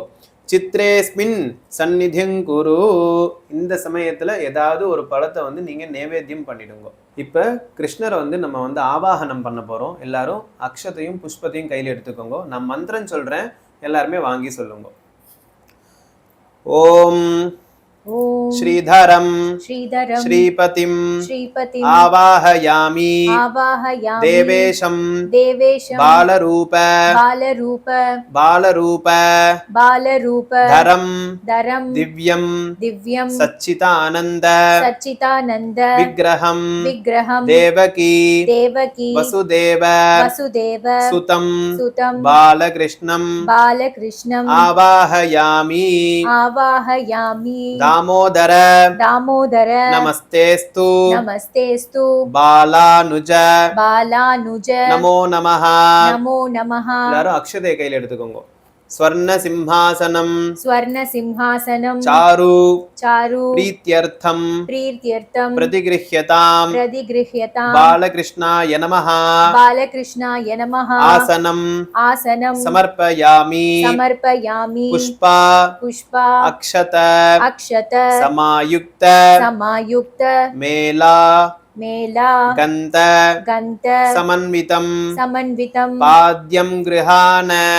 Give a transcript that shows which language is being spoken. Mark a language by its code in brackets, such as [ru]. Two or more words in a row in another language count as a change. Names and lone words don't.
[sa] चित्रेस्मिन् सन्निधियङ्कुरु. [ta] இந்த சமயத்துல ஏதாவது ஒரு படத்தை வந்து நீங்க நைவேத்தியம் பண்ணிடுங்க. இப்ப கிருஷ்ணரை வந்து நம்ம வந்து ஆவாகனம் பண்ண போறோம். எல்லாரும் அக்ஷதையும் புஷ்பத்தையும் கையில் எடுத்துக்கோங்க. நான் மந்திரம் சொல்றேன், எல்லாருமே வாங்கி சொல்லுங்க. [sa] ஓம் श्रीधरं श्रीपतिं आवाहयामि देवेशं बालरूप धरं दिव्यं सच्चिदानन्द विग्रहं देवकी वसुदेव सुतं बालकृष्णं आवाहयामि दामोदर नमस्तेस्तु बालानुज नमो नमः. [ta] எல்லாரும் அக்ஷதை கையில் எடுத்துக்கோங்க. [sa] स्वर्ण सिंहासनं चारु प्रीत्यर्थं प्रतिगृह्यताम् बालकृष्णाय नमः आसनं समर्पयामि पुष्प अक्षत समायुक्त मेला गन्ध समन्वितम् पाद्यं गृहाण